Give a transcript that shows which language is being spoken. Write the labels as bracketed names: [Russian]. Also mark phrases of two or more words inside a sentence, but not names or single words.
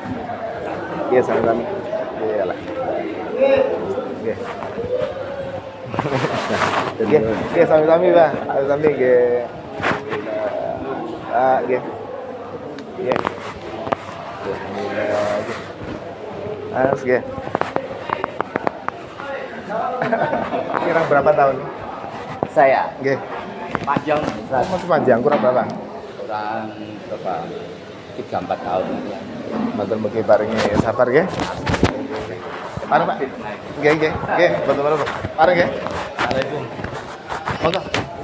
[Javanese] Nggih, sami-sami. Nggih, lah. Nggih. Nggih, sami-sami, Pak. Sami nggih. Nggih. Nggih. Nggih. [Indonesian] Kira berapa tahun? Saya Nggih. panjang, Masih panjang, kurang berapa? kurang berapa? 3-4 tahun. [Javanese] Matur mugi paringi sabar nggih. Pareng, Pak. Nggih, nggih. Nggih, [Indonesian] betul-betul. [Javanese] Pareng nggih. Assalamualaikum. Monggo.